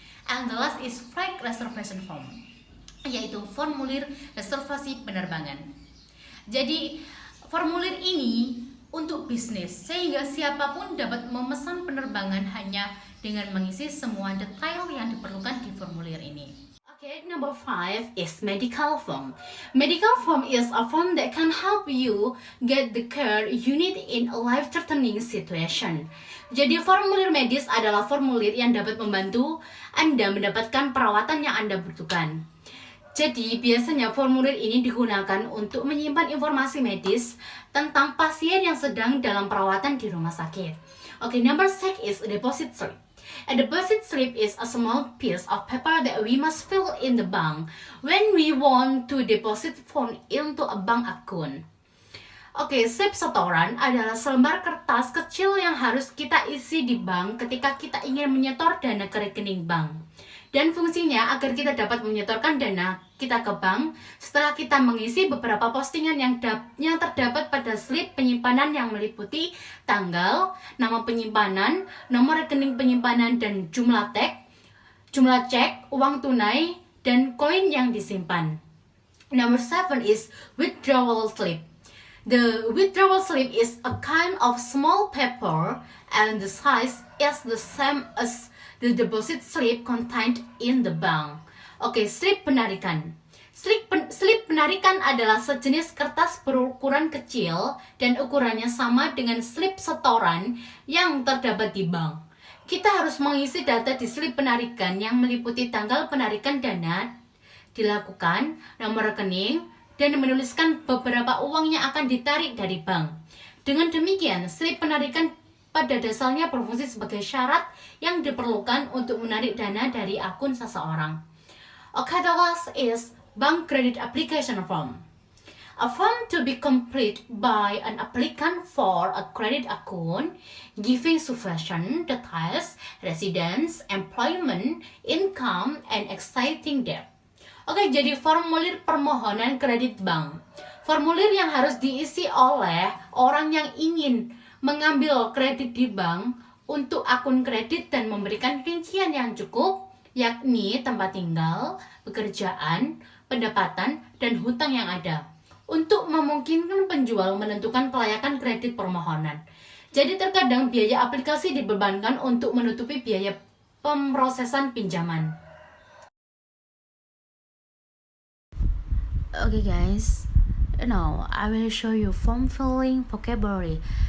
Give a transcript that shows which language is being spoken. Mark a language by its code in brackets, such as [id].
[en] And the last is flight reservation form, [id] yaitu formulir reservasi penerbangan. Jadi formulir ini untuk bisnis sehingga siapapun dapat memesan penerbangan hanya dengan mengisi semua detail yang diperlukan di formulir ini. [en] Okay, number 5 is medical form. Medical form is a form that can help you get the care you need in a life-threatening situation. [id] Jadi formulir medis adalah formulir yang dapat membantu Anda mendapatkan perawatan yang Anda butuhkan. Jadi biasanya formulir ini digunakan untuk menyimpan informasi medis tentang pasien yang sedang dalam perawatan di rumah sakit. [en] Okay, number 6 is deposit slip. A deposit slip is a small piece of paper that we must fill in the bank when we want to deposit funds into a bank account. [id] Oke, slip setoran adalah selembar kertas kecil yang harus kita isi di bank ketika kita ingin menyetor dana ke rekening bank. Dan fungsinya agar kita dapat menyetorkan dana kita ke bank setelah kita mengisi beberapa postingan yang terdapat pada slip penyimpanan yang meliputi tanggal, nama penyimpanan, nomor rekening penyimpanan, dan jumlah cek, uang tunai, dan koin yang disimpan. [en] Number 7 is withdrawal slip. The withdrawal slip is a kind of small paper and the size is the same as the deposit slip contained in the bank. [id] Oke, slip penarikan. Slip penarikan adalah sejenis kertas berukuran kecil dan ukurannya sama dengan slip setoran yang terdapat di bank. Kita harus mengisi data di slip penarikan yang meliputi tanggal penarikan dana dilakukan, nomor rekening, dan menuliskan beberapa uang yang akan ditarik dari bank. Dengan demikian, slip penarikan pada dasarnya berfungsi sebagai syarat yang diperlukan untuk menarik dana dari akun seseorang. [en] Okay, the last is bank credit application form. A form to be complete by an applicant for a credit account, giving sufficient details, residence, employment, income, and exciting debt. [id] Oke, jadi formulir permohonan kredit bank. Formulir yang harus diisi oleh orang yang ingin mengambil kredit di bank untuk akun kredit dan memberikan rincian yang cukup, yakni tempat tinggal, pekerjaan, pendapatan, dan hutang yang ada, untuk memungkinkan penjual menentukan kelayakan kredit permohonan. Jadi terkadang biaya aplikasi dibebankan untuk menutupi biaya pemrosesan pinjaman. [en] Okay guys, now I will show you form filling vocabulary.